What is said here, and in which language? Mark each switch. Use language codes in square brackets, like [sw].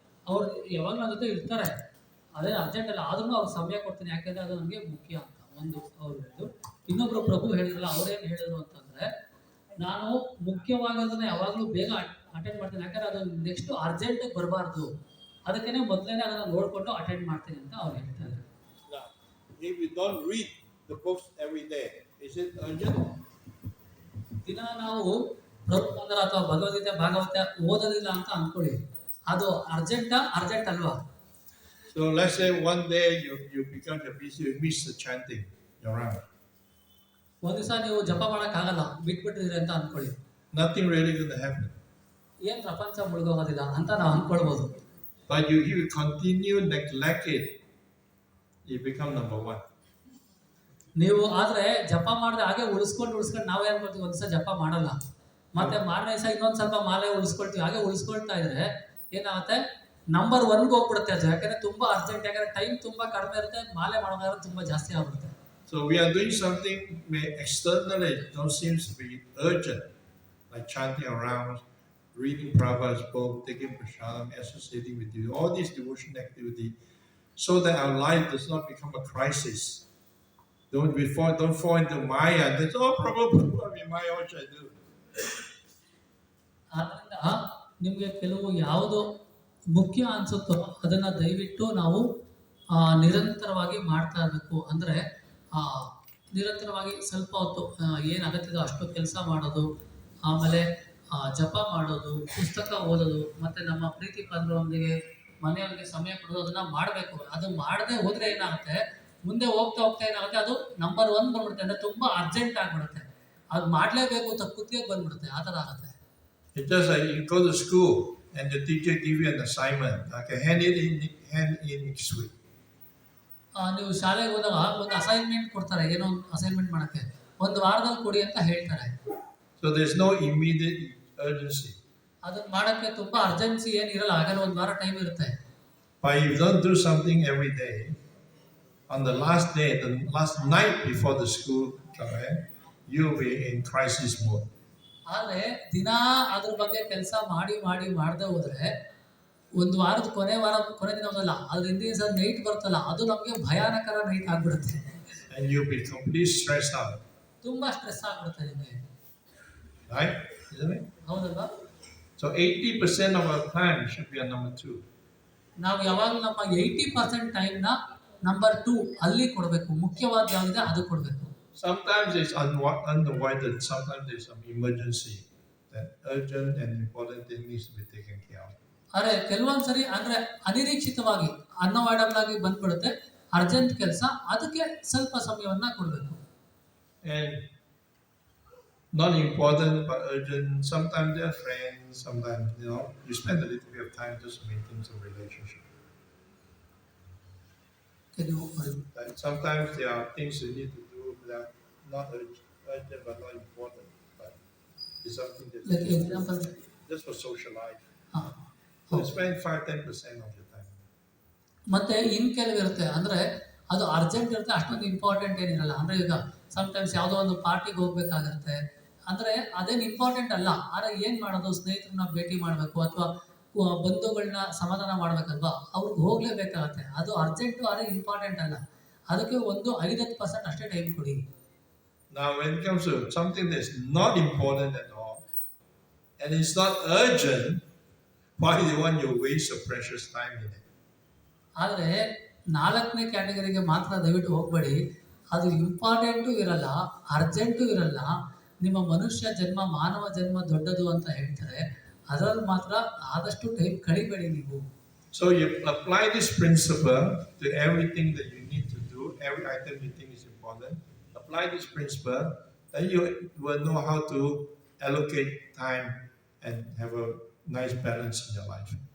[kn] ಅವ್ರು ಯಾವಾಗ ನನ್ನ ಜೊತೆ ಇರ್ತಾರೆ, ಅದೇನು ಅರ್ಜೆಂಟ್ ಅಲ್ಲ, ಆದ್ರೂ ಅವ್ರು ಸಮಯ ಕೊಡ್ತೀನಿ, ಯಾಕೆಂದ್ರೆ ಅದು ನನಗೆ ಮುಖ್ಯ ಅಂತ ಒಂದು ಅವ್ರು ಹೇಳಿದ್ರು. ಇನ್ನೊಬ್ರು ಪ್ರಭು ಹೇಳಿದ್ರಲ್ಲ, ಅವ್ರೇನು ಹೇಳಿದ್ರು ಅಂತಂದ್ರೆ ನಾನು ಮುಖ್ಯವಾಗೋದನ್ನ ಯಾವಾಗಲೂ ಬೇಗ ಅಟೆಂಡ್ ಮಾಡ್ತೀನಿ, ಯಾಕಂದ್ರೆ ಅದು ನೆಕ್ಸ್ಟ್ ಅರ್ಜೆಂಟ್ ಬರಬಾರ್ದು, ಅದಕ್ಕೇನೆ ಮೊದಲೇ ಅದನ್ನು ನೋಡಿಕೊಂಡು ಅಟೆಂಡ್ ಮಾಡ್ತೀನಿ ಅಂತ ಅವ್ರು ಹೇಳ್ತಾರೆ. [en] If you don't read the books every day, is it urgent? [kn] ದಿನ ನಾವು ಪ್ರಭುಪಂದ್ರ ಅಥವಾ ಭಗವದ್ಗೀತೆ ಭಾಗವತ ಓದೋದಿಲ್ಲ ಅಂತ ಅನ್ಕೊಳ್ಳಿ, ಅದು ಅರ್ಜೆಂಟ್ ಅಲ್ವಾ? [en] So let's say one day you become busy, you miss the chanting around. [kn] ಒಂದ್ ದಿವಸ ನೀವು ಜಪ ಮಾಡಕ್ಕಾಗಲ್ಲ, ಬಿಟ್ಬಿಟ್ಟಿದ್ರಿ ಅಂತ ಅನ್ಕೊಳ್ಳಿ. [en] Nothing really going to happen. [kn] ಏನ್ ಪ್ರಪಂಚ ಮುಳುಗೋಗೋದಿಲ್ಲ ಅಂತ ನಾವು ಅನ್ಕೊಳ್ಬಹುದು. [en] But you continue neglect it, you become number 1. [kn] ನೀವು ಆದ್ರೆ ಜಪ ಮಾಡಿದ್ರೆ ಹಾಗೆ ಉಳಿಸ್ಕೊಂಡು ನಾವೇನ್ ಮಾಡ್ತೀವಿ, ಒಂದ್ಸಲ ಜಪ ಮಾಡಲ್ಲ, ಮತ್ತೆ ಮಾರನೇ ದಿವಸ ಇನ್ನೊಂದ್ ಸ್ವಲ್ಪ ಮಾಲೆ ಉಳಿಸ್ಕೊಳ್ತೀವಿ. ಹಾಗೆ ಉಳಿಸ್ಕೊಳ್ತಾ ಇದ್ರೆ ಏನಾಗುತ್ತೆ, ನಂಬರ್ 1ಗೆ ಹೋಗ್ಬಿಡುತ್ತೆ ಅದು. ಯಾಕಂದ್ರೆ ತುಂಬಾ ಅರ್ಜೆಂಟ್, ಯಾಕಂದ್ರೆ ಟೈಮ್ ತುಂಬಾ ಕಡಿಮೆ ಇರುತ್ತೆ, ಮಾಲೆ ಮಾಡೋದಾದ್ರೆ ತುಂಬಾ ಜಾಸ್ತಿ ಆಗ್ಬಿಡುತ್ತೆ. [en] So we are doing something externally don't seems to be urgent, like chanting around, reading Prabhupada's book, taking prasadam, associating with you, all these devotion activity, so that our life does not become a crisis. Don't fall into Maya and think, oh, Prabhupada, I mean, Maya, what should I do? [kn] ಆದ್ರಿಂದ ನಿಮಗೆ ಕೆಲವು ಯಾವುದು ಮುಖ್ಯ ಅನ್ಸುತ್ತೋ ಅದನ್ನ ದಯವಿಟ್ಟು ನಾವು ನಿರಂತರವಾಗಿ ಮಾಡ್ತಾ ಇರಬೇಕು. ಅಂದ್ರೆ ನಿರಂತರವಾಗಿ ಸ್ವಲ್ಪ ಹೊತ್ತು ಏನು ಅಗತ್ಯದೋ ಅಷ್ಟು ಕೆಲಸ ಮಾಡೋದು, ಆಮೇಲೆ ಜಪ ಮಾಡೋದು, ಪುಸ್ತಕ ಓದೋದು, ಮತ್ತೆ ನಮ್ಮ ಪ್ರೀತಿ ಪಾತ್ರರೊಂದಿಗೆ ಮನೆಯವರಿಗೆ ಸಮಯ ಕೊಡೋದು, ಅದನ್ನ ಮಾಡಬೇಕು. ಅದು ಮಾಡದೆ ಹೋದ್ರೆ ಏನಾಗುತ್ತೆ, ಮುಂದೆ ಹೋಗ್ತಾ ಹೋಗ್ತಾ ಏನಾಗುತ್ತೆ, ಅದು ನಂಬರ್ 1 ಬಂದ್ಬಿಡುತ್ತೆ. ಅಂದ್ರೆ ತುಂಬಾ ಅರ್ಜೆಂಟ್ ಆಗ್ಬಿಡುತ್ತೆ, ಅದು ಮಾಡ್ಲೇಬೇಕು ಅಂತ ಕುತ್ತಿಗೆ ಬಂದ್ಬಿಡುತ್ತೆ, ಆ ಥರ ಆಗುತ್ತೆ. [en] It's just like you go to school and the teacher give you an assignment, okay, hand in next week. [kn] ನೀವು ಶಾಲೆಗೆ ಹೋದಾಗ ಒಂದು ಅಸೈನ್ಮೆಂಟ್ ಕೊಡ್ತಾರೆ, ಏನೋ ಒಂದು ಅಸೈನ್ಮೆಂಟ್ ಮಾಡಕ್ಕೆ, ಒಂದು ವಾರದಲ್ಲಿ ಕೊಡಿ ಅಂತ ಹೇಳ್ತಾರೆ. [en] So there's no immediate urgency. [kn] ಅದನ್ನ ಮಾಡಕ್ಕೆ ತುಂಬಾ ಅರ್ಜೆನ್ಸಿ ಏನಿರಲ್ಲ, ಹಾಗಾದ್ರೆ ಒಂದು ವಾರ ಟೈಮ್ ಇರುತ್ತೆ. [en] But if you don't do something every day, on the last day, the last night before the school time, you'll be in crisis mode. [kn] ಆದ್ರೆ ದಿನಾ ಅದ್ರ ಬಗ್ಗೆ ಕೆಲಸ ಮಾಡದೆ ಹೋದ್ರೆ ಒಂದು ವಾರದ ಕೊನೆ ದಿನ ಹೋದಲ್ಲ, ಅದ್ರ ಹಿಂದಿನ ದಿವಸ ನೈಟ್ ಬರ್ತಲ್ಲ, ಅದು ನಮ್ಗೆ ಭಯಾನಕರ ನೈಟ್ ಆಗ್ಬಿಡುತ್ತೆ. [en] And you'll be completely stressed out. [kn] ತುಂಬಾ ಸ್ಟ್ರೆಸ್ ಆಗ್ಬಿಡುತ್ತೆ ನಿಮಗೆ, [en] Right? Isn't it? [kn] ಹೌದಲ್ವಾ? [en] So 80% of our time should be on number 2. [kn] ನಾವು ಯಾವಾಗಲೂ ನಮ್ಮ 80% ಟೈಮ್ನ ನಂಬರ್ 2 ಅಲ್ಲಿ ಕೊಡಬೇಕು. ಮುಖ್ಯವಾದ ಯಾವ್ದಿದೆ ಅದು ಕೊಡಬೇಕು. [en] Sometimes it's unavoided. Sometimes there's some emergency that urgent and important thing needs to be taken care of. [kn] ಅರೆ ಕೆಲವೊಂದ್ಸರಿ ಅಂದ್ರೆ ಅನಿರೀಕ್ಷಿತವಾಗಿ ಅನ್ಅವಾಯ್ಡಬಲ್ ಆಗಿ ಬಂದ್ಬಿಡುತ್ತೆ, ಅರ್ಜೆಂಟ್ ಕೆಲಸ, ಅದಕ್ಕೆ ಸ್ವಲ್ಪ ಸಮಯವನ್ನ ಕೊಡಬೇಕು. [en] And not important but urgent. Sometimes they're friends. Sometimes you spend a little bit of time just to maintain some relationship. And sometimes there are things you need to do that are not urgent but not important. But it's something that Like example, just for social life. So spend 5-10% of your time. [kn] ಮತ್ತೆ ಇನ್ ಕೆಲವಿರುತ್ತೆ, ಅಂದ್ರೆ ಅದು urgent ಇರುತ್ತೆ, ಅಷ್ಟೊಂದು important ಏನಿರಲ್ಲ. ಅಂದ್ರೆ ಈಗ sometimes ಯಾವುದೋ ಒಂದು ಪಾರ್ಟಿಗೆ ಹೋಗ್ಬೇಕಾಗಿರುತ್ತೆ, ಅಂದ್ರೆ ಅದೇನು ಇಂಪಾರ್ಟೆಂಟ್ ಅಲ್ಲ, ಆದ್ರೆ ಏನ್ ಮಾಡೋದು, ಸ್ನೇಹಿತರನ್ನ ಭೇಟಿ ಮಾಡಬೇಕು ಅಥವಾ ಬಂಧುಗಳನ್ನ ಸಮಾಧಾನ ಮಾಡ್ಬೇಕಲ್ವಾ, ಅವ್ರಿಗೆ ಹೋಗ್ಲೇಬೇಕಾಗತ್ತೆ. ಅದು ಅರ್ಜೆಂಟು, ಆದರೆ ಇಂಪಾರ್ಟೆಂಟ್ ಅಲ್ಲ, ಅದಕ್ಕೆ ಒಂದು 5-10% ಅಷ್ಟೇ ಟೈಮ್ ಕೊಡಿ. [en] Now when it comes to something that's not important at all and it's not urgent, why do you want you waste your precious time in it? [kn] ಆದರೆ 4ನೇ ಕ್ಯಾಟಗರಿಗೆ ಮಾತ್ರ ದಯವಿಟ್ಟು ಹೋಗಬೇಡಿ. ಅದು ಇಂಪಾರ್ಟೆಂಟು ಇರಲ್ಲ, ಅರ್ಜೆಂಟು ಇರಲ್ಲ, ನಿಮ್ಮ ಮನುಷ್ಯ ಜನ್ಮ, ಮಾನವ ಜನ್ಮ ದೊಡ್ಡದು ಅಂತ ಹೇಳ್ತಾರೆ, ಅದರಲ್ಲಿ ಮಾತ್ರ ಆದಷ್ಟು ಟೈಮ್ ಕಳಿಬೇಡಿ ನೀವು. [en] So you apply this principle to everything that you need to do, every item you think is important. Apply this principle, then you will know how to allocate time and have a nice balance in your life.